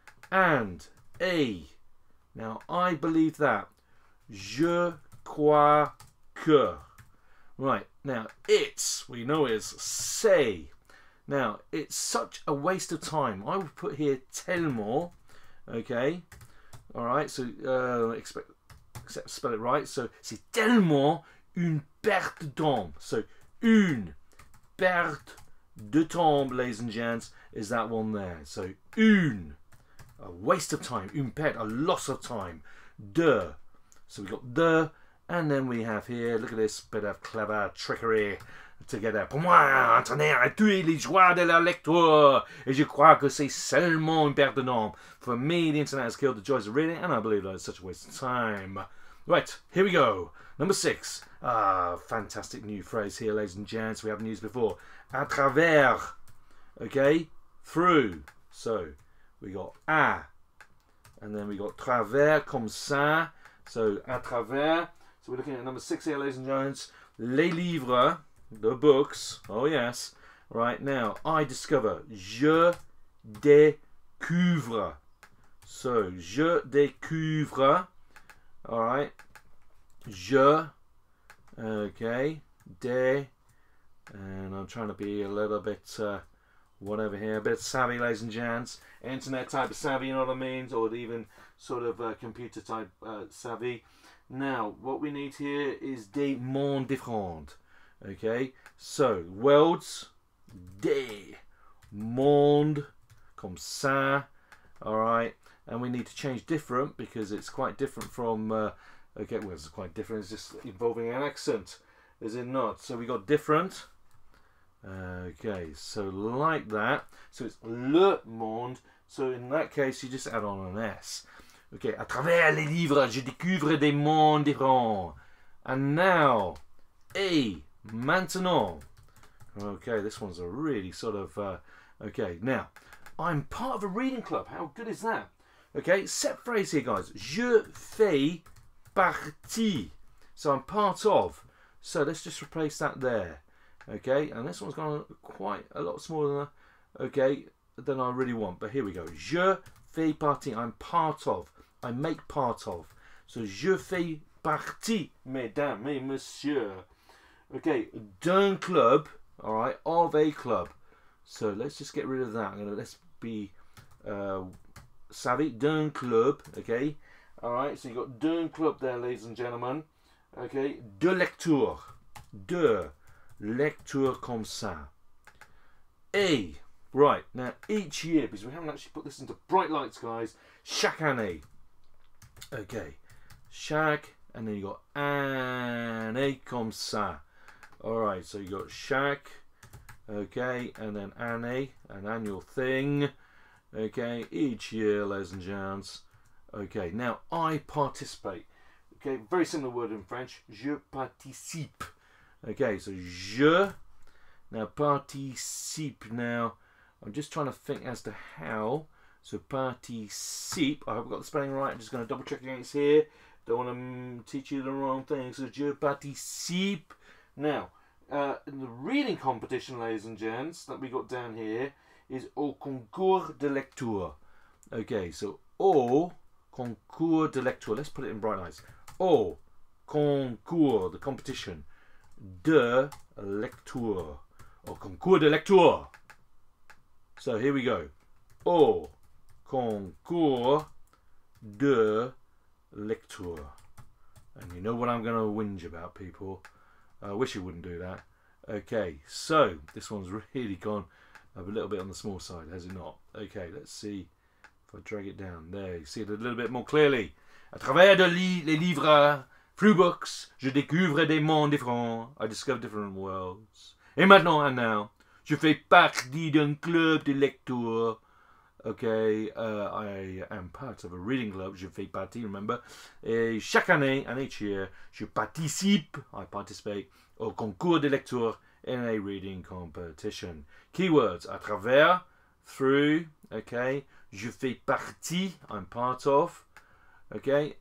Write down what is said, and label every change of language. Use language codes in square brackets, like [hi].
[en] And a. Now, I believe that. [fr] Je crois que. [en] Right, now, it's, we know is say. Now, it's such a waste of time. I would put here tellement. Okay. Alright, so except spell it right. [fr] So, c'est tellement une perte de temps. [en] So, [fr] une perte de temps, [en] ladies and gents, is that one there. So, une, a waste of time. Une perte, a loss of time. De. So, we got de. And then we have here, look at this bit of clever trickery together. [fr] Pour moi, Internet a tué les joies de la lecture. Et je crois que c'est seulement une perte de temps. [en] For me, the internet has killed the joys of reading, and I believe that it's such a waste of time. Right, here we go. Number 6. Fantastic new phrase here, ladies and gents. We haven't used before. [fr] À travers. [en] Okay, through. So, we got à. And then we got travers, comme ça. So, à travers. So we're looking at number 6 here, ladies and gents. [fr] Les livres, [en] the books. Oh yes. Right now, I discover. [fr] Je découvre. So, je découvre. All right. Je. Okay. De. [en] And I'm trying to be a little bit, whatever here, a bit savvy, ladies and gents. Internet type of savvy, you know what I mean? Or even sort of computer type savvy. Now, what we need here is [fr] des mondes différents. [en] Okay, so worlds, [fr] des mondes, comme ça. [en] All right, and we need to change different because it's quite different from. Okay, well, it's quite different. It's just involving an accent, is it not? So we got different. Okay, so like that. So it's le monde. So in that case, you just add on an S. [fr] Okay, à travers les livres, je découvre des mondes différents. [en] And now, [fr] et, maintenant. [en] Okay, this one's a really sort of, okay, now, I'm part of a reading club. How good is that? Okay, set phrase here, guys. [fr] Je fais partie. [en] So I'm part of. So let's just replace that there. Okay, and this one's gone quite a lot smaller than, okay, than I really want. But here we go. [fr] Je fais partie. [en] I'm part of. I make part of. [fr] So, je fais partie, mesdames et messieurs. [en] Okay, d'un club, alright, of a club. So, let's just get rid of that. Let's be savvy. [fr] D'un club, [en] okay. Alright, so you got [fr] d'un club [en] there, ladies and gentlemen. Okay, [fr] de lecture. De lecture comme ça. A. [en] Right, now each year, because we haven't actually put this into bright lights, guys. [fr] Chaque année. [en] Okay, chaque, and then you got [fr] année comme ça. [en] Alright, so you got chaque, okay, and then année, an annual thing. Okay, each year, ladies and gents. Okay, now I participate. Okay, very similar word in French. [fr] Je participe. [en] Okay, so je, Now, participe. Now, I'm just trying to think as to how. So, participe. I hope I got the spelling right. I'm just going to double check against here. Don't want to teach you the wrong thing. So, je participe. Now, in the reading competition, ladies and gents, that we got down here is [fr] au concours de lecture. Okay, so au concours de lecture. [en] Let's put it in bright lights. [fr] Au concours, [en] the competition, [fr] de lecture. Au concours de lecture. [en] So here we go. [fr] Au concours de lecture. [en] And you know what I'm going to whinge about, people. I wish you wouldn't do that. Okay, so this one's really gone a little bit on the small side, has it not? Okay, let's see if I drag it down. There, you see it a little bit more clearly. [fr] À travers les livres, [en] through books, [fr] je découvre des mondes différents. [en] I discover different worlds. [fr] Et maintenant, [en] and now, [fr] je fais partie d'un club de lecture. [en] Okay, I am part of a reading club. [fr] Je fais partie, remember. Et chaque année, [en] and each year, [fr] je participe, [en] I participate, [fr] au concours de lecture [en] in a reading competition. Keywords, [fr] à travers, [en] through, okay. [fr] Je fais partie, [en] I'm part of, okay.